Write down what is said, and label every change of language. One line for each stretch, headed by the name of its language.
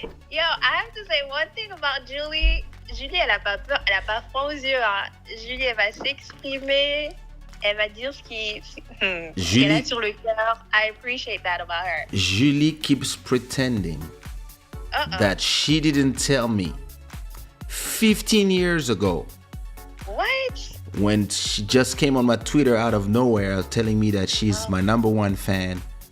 English: Yo, I have to say one thing about Julie.
French: Julie, elle a pas peur, elle a pas froid aux yeux. Hein. Julie, elle va s'exprimer. Elle va dire ce qu'elle a sur le cœur.
English: I appreciate that about her. Julie keeps pretending that she didn't tell me 15 years ago. What? When she just came on my Twitter out of nowhere telling me that she's my number one fan.